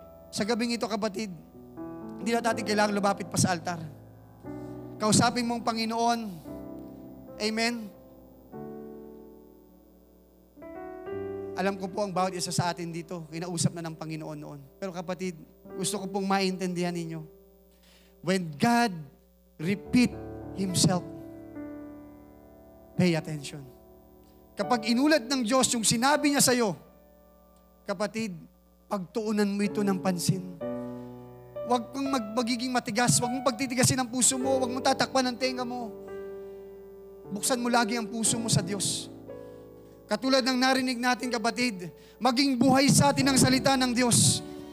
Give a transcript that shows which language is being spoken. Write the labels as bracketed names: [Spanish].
[Filipino] Sa gabing ito, kapatid, hindi na natin kailangan lumapit pa sa altar. Kausapin mong Panginoon, Amen? Alam ko po ang bawat isa sa atin dito, kinausap na ng Panginoon noon. Pero kapatid, gusto ko pong maintindihan ninyo. [English] When God repeat Himself, pay attention. [Filipino] Kapag inulat ng Diyos yung sinabi niya sa'yo, kapatid, pagtuunan mo ito ng pansin. Huwag kang magiging matigas, huwag mong pagtitigasin ang puso mo, huwag mong tatakpan ang tenga mo. Buksan mo lagi ang puso mo sa Diyos. Katulad ng narinig natin, kapatid, maging buhay sa atin ang salita ng Diyos.